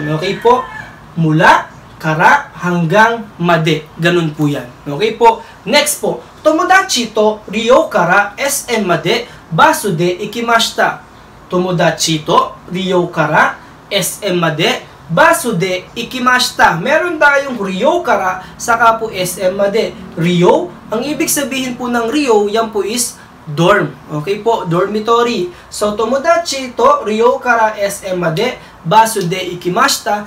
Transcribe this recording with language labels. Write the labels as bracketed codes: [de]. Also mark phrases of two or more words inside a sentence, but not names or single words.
[tl] Okay po? Mula, kara, hanggang made. Ganun po yan. Okay po? Next po. [ja] 友達とRioからSMまでバスで行きました. 友達とRioからSMまでバスで行きました. [tl] Meron tayong [ja] Rio kara [tl] saka po [ja] SM made. [tl] Rio, ang ibig sabihin po ng Rio, yan po is dorm. Okay po, dormitory. So, [ja] 友達とRioからSMまでバスで行きました.